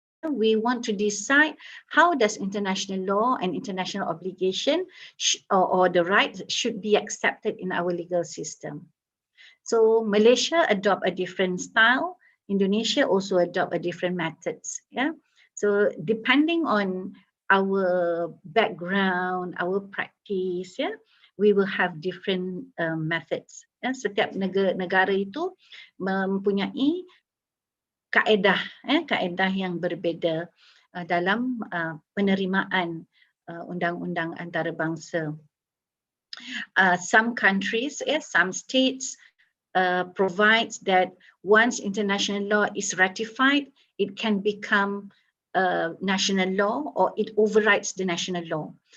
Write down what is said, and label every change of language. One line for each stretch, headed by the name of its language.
English: We want to decide how does international law and international obligation or the rights should be accepted in our legal system. So Malaysia adopt a different style. Indonesia also adopt a different methods. Yeah. So depending on our background, our practice, yeah, we will have different methods.
Malay: Ya, setiap negara itu mempunyai kaedah, kaedah yang berbeza dalam penerimaan undang-undang antarabangsa.
English: Some countries, some states provides that once international law is ratified, it can become national law or it overrides the national law.